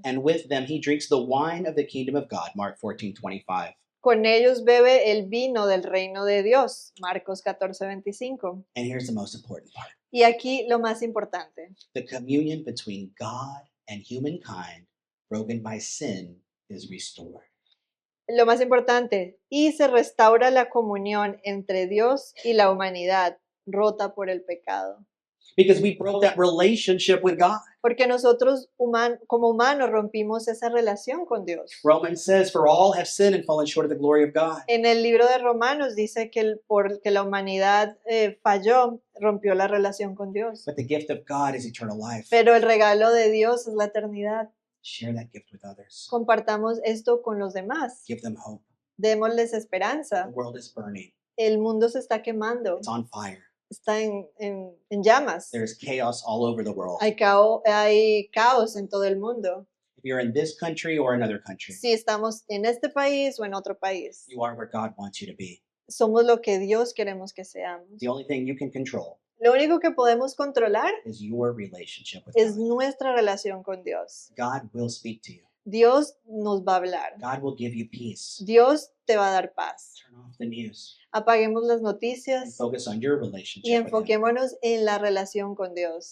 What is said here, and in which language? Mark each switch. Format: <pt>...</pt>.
<en>And with them he drinks the wine of the kingdom of God, Mark 14:25.</en> <es>Con ellos bebe el vino del reino de Dios, Marcos 14:25.</es> <en>And here's the most important part.</en> <es>Y aquí lo más importante,</es> <en>The communion between God and humankind, broken by sin, is restored.</en> <es>lo más importante, y se restaura la comunión entre Dios y la humanidad, rota por el pecado.</es> <en>Because we broke that relationship with God.</en> <es>Porque nosotros como humanos rompimos esa relación con Dios.</es> <en>Romans says, for all have sinned and fallen short of the glory of God.</en> <es>En el libro de Romanos dice que porque la humanidad falló, rompió la relación con Dios.</es> <en>But the gift of God is eternal life.</en> <es>Pero el regalo de Dios es la eternidad.</es> <en>Share that gift with others.</en> <es>Compartamos esto con los demás.</es> <en>Give them hope.</en> <es>Démosles</es> <en>The</en> <es>esperanza.</es> <en>world is burning.</en> <es>El mundo se está quemando,</es> <en>It's on fire.</en> <es>está en llamas.</es> <en>There's chaos all over the world.</en> <es>Hay caos en todo el mundo.</es> <en>If you're in this country or another country,</en> <es>Si estamos en este país o en otro país,</es> <en>you are where God wants you to be.</en> <es>somos lo que Dios queremos que seamos.</es> <en>The only thing you can control</en> <es>Lo único que podemos controlar</es> <en>is your relationship with</en> <es>es</es> <en>God.</en> <es>nuestra relación con Dios.</es> <en>God will speak to you.</en> <es>Dios nos va a hablar.</es> <en>God will give you peace.</en> <es>Dios te va a dar paz.</es> <en>Turn off the news</en> <es>Apaguemos las</es> <en>and</en> <es>noticias</es> <en>focus on your</en> <es>y</es> <en>relationship with Him.</en> <es>enfoquémonos en la relación con Dios.</es>